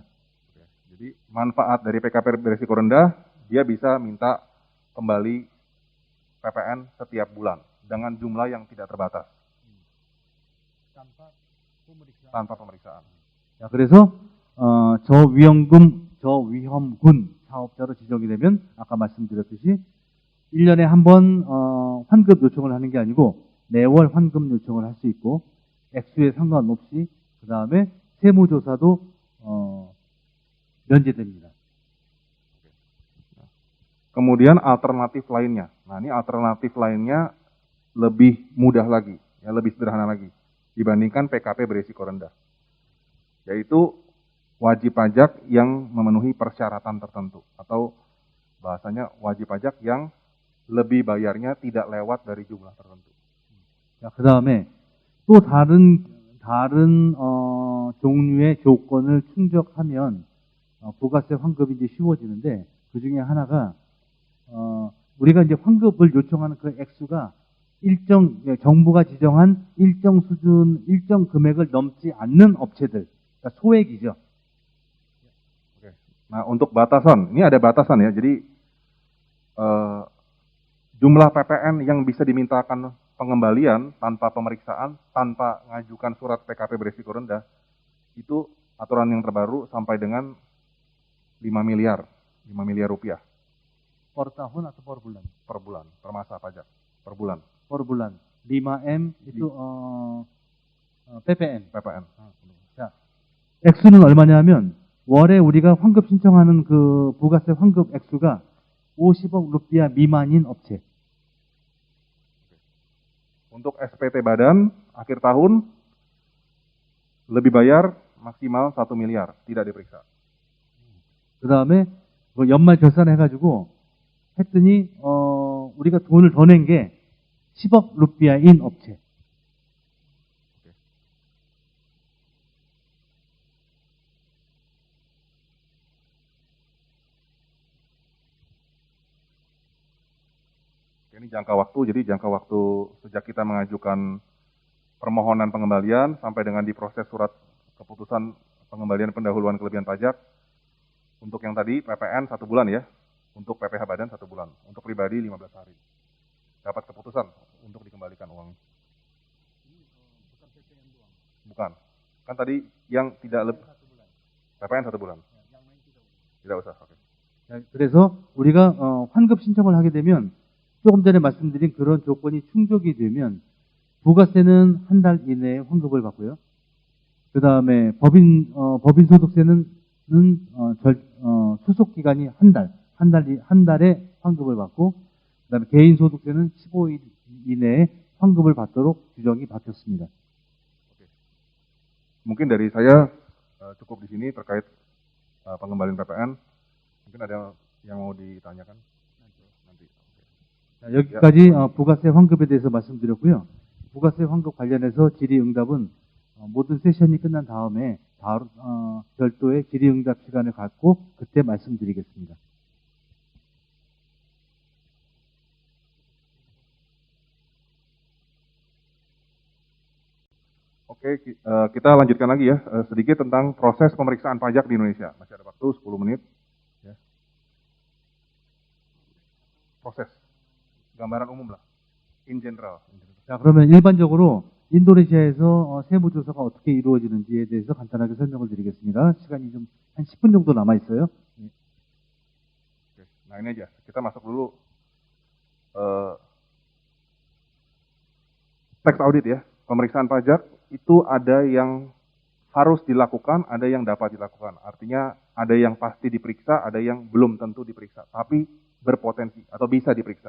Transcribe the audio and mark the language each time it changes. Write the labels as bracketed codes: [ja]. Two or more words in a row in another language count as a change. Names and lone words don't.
[id] Jadi manfaat dari PKP beresiko rendah, dia bisa minta kembali PPN setiap bulan dengan jumlah yang tidak terbatas tanpa pemeriksaan. [ko] 자, 그래서 저위험군 사업자로 지정이 되면 아까 말씀드렸듯이 1년에 한 번 환급 요청을 하는 게 아니고 매월 환급 요청을 할 수 있고, 액수에 상관없이 그 다음에 세무조사도 면제됩니다. [id] Kemudian alternatif lainnya. Nah, ini alternatif lainnya lebih mudah lagi, ya, lebih sederhana lagi dibandingkan PKP berisiko rendah. Yaitu wajib pajak yang memenuhi persyaratan tertentu, atau bahasanya wajib pajak yang lebih bayarnya tidak lewat dari jumlah tertentu. [ko] 자, 그 다음에 또 다른 종류의 조건을 충족하면 부가세 환급이 이제 쉬워지는데, 그 중에 하나가 우리가 이제 환급을 요청하는 그 액수가 정부가 지정한 일정 수준, 일정 금액을 넘지 않는 업체들, 그러니까 소액이죠. [id] Oke. Nah, untuk batasan, ini ada batasan ya. Jadi jumlah PPN yang bisa dimintakan pengembalian tanpa pemeriksaan, tanpa mengajukan surat PKP berisiko rendah, itu aturan yang terbaru sampai dengan 5 miliar rupiah. Per tahun atau per bulan? Per bulan, per masa pajak, per bulan. Per bulan. 5M itu PPN. PPN. [ko] 자, 액수는 얼마냐면 월에 우리가 환급 신청하는 그 부가세 환급 액수가 50억 루피아 미만인 업체. [id] Untuk SPT badan akhir tahun lebih bayar maksimal 1 miliar, tidak diperiksa. [ko] 그 다음에 연말 결산해가지고 했더니 우리가 돈을 더 낸 게 10억 루피아인 업체. [id] Ini jangka waktu, jadi jangka waktu sejak kita mengajukan permohonan pengembalian sampai dengan diproses surat keputusan pengembalian pendahuluan kelebihan pajak. Untuk yang tadi PPN 1 bulan ya, untuk PPh badan 1 bulan, untuk pribadi 15 hari. Dapat keputusan untuk dikembalikan uangnya. Bukan. Kan tadi yang tidak lebih PPN 1 bulan. Tidak usah. Oke. [ko] 그래서 우리가 환급 신청을 하게 되면 조금 전에 말씀드린 그런 조건이 충족이 되면 부가세는 한 달 이내에 환급을 받고요. 그 다음에 법인 소득세는 수속 기간이 한 달에 환급을 받고, 그 다음에 개인 소득세는 15일 이내에 환급을 받도록 규정이 바뀌었습니다. [id] Mungkin dari saya cukup di sini terkait pengembalian PPN. Mungkin ada yang mau ditanyakan? nanti. [ko] 자, 여기까지 부가세 환급에 대해서 말씀드렸고요. 부가세 환급 관련해서 질의응답은 모든 세션이 끝난 다음에 별도의 질의응답 시간을 갖고 그때 말씀드리겠습니다. [id] Oke, kita lanjutkan lagi ya, sedikit tentang proses pemeriksaan pajak di Indonesia. Masih ada waktu 10 menit. Ya. Proses, gambaran umum lah, [en] in general. [ko] 자, 그러면 일반적으로 인도네시아에서 세무조사가 어떻게 이루어지는지에 대해서 간단하게 설명을 드리겠습니다. 시간이 좀 한 10분 정도 남아 있어요. [id] Oke, nah ini aja, kita masuk dulu [en] tax audit [id] ya. Pemeriksaan pajak itu ada yang harus dilakukan, ada yang dapat dilakukan. Artinya ada yang pasti diperiksa, ada yang belum tentu diperiksa, tapi berpotensi atau bisa diperiksa.